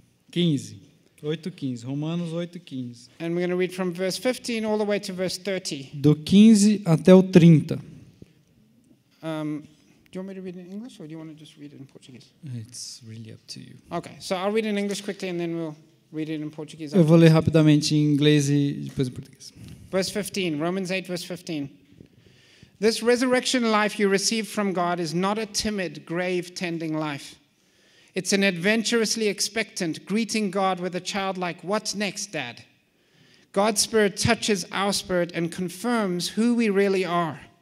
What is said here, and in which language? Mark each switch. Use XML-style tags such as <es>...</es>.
<pt>15. 8:15. Romanos 8:15.</pt> <en>And we're going to read from verse 15 all the way to verse 30.</en> <pt>Do 15 até o 30.</pt> <en>Do you want me to read it in English or do you want to just read it in Portuguese? It's really up to you. Okay, so I'll read it in English quickly and then we'll read it in Portuguese.</en> <pt>Eu vou ler rapidamente em inglês e depois em português.</pt> <en>Verse 15, Romans 8, verse 15. This resurrection life you received from God is not a timid, grave-tending life. It's an adventurously expectant, greeting God with a childlike, "What's next, Dad?" God's Spirit touches our spirit and confirms who we really are.</en>